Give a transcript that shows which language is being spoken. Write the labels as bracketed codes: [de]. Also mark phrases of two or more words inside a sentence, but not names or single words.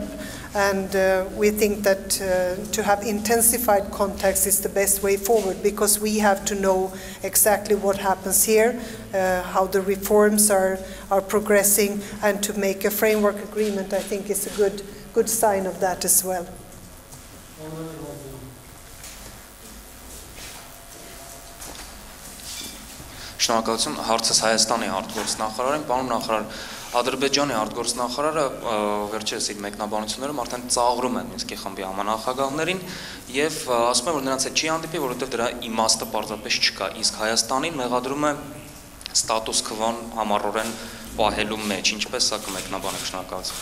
[en] And we think that to have intensified contacts is the best way forward, because we have to know exactly what happens here, how the reforms are progressing, and to make a framework agreement, I think, is a good sign of that as well. [hy] Շնորհակալություն, հարցս Հայաստանի արտգործնախարարին, պարոն նախարար, Ադրբեջանի արտգործնախարարը վերջերս իր մեկնաբանություններում արդեն ծաղրում են Մինսկի խմբի համանախագահներին եւ ասում են, որ նրանց հետ չի հանդիպի, որովհետեւ դրա իմաստը պարզապես չկա, իսկ Հայաստանին մեղադրում է ստատուս քվոն համառորեն պահելու մեջ, ինչպես սա կմեկնաբանեք, շնորհակալություն։